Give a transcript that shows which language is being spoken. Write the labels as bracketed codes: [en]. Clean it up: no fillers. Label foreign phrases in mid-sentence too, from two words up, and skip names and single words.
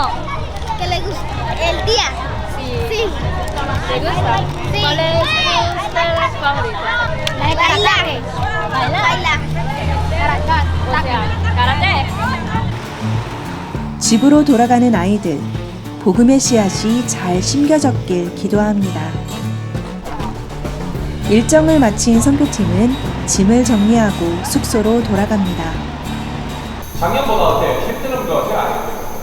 [es] ¿Qué le gusta? ¿El día? Sí. ¿Te gusta? Sí. ¿Cuál es tu ustedes favorita? Bailar. Bailar. O sea, karate. [ko] 집으로 돌아가는 아이들, 복음의 씨앗이 잘 심겨졌길 기도합니다. 일정을 마친 선교팀은 짐을 정리하고 숙소로 돌아갑니다. 작년보다 어때? 힘든 거 제가 안 했어요.